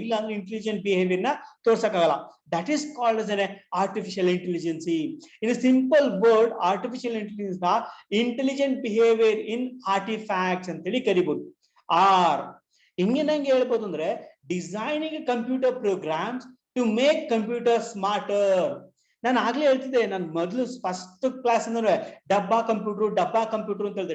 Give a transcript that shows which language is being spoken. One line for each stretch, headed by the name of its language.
Kannada: ಇಲ್ಲ ಅಂದ್ರೆ intelligent behaviour ನ ತೋರ್ಸಕ್ಕಾಗಲ್ಲ.
English: That is called as an artificial intelligence. In a simple word, artificial intelligence ನ intelligent behaviour in artefacts
Kannada: ಅಂತೇಳಿ ಕರಿಬಹುದು.
English: or
Kannada: ಹಿಂಗೇನಂಗೆ ಹೇಳ್ಬೋದು ಅಂದ್ರೆ,
English: Designing computer programs to make computer smarter.
Kannada: ನಾನು ಆಗ್ಲೇ ಹೇಳ್ತಿದ್ದೆ, ನಾನು ಮೊದಲು ಫಸ್ಟ್ ಕ್ಲಾಸ್ ಅಂದ್ರೆ ಡಬ್ಬಾ ಕಂಪ್ಯೂಟರ್ ಅಂತ ಹೇಳಿದೆ.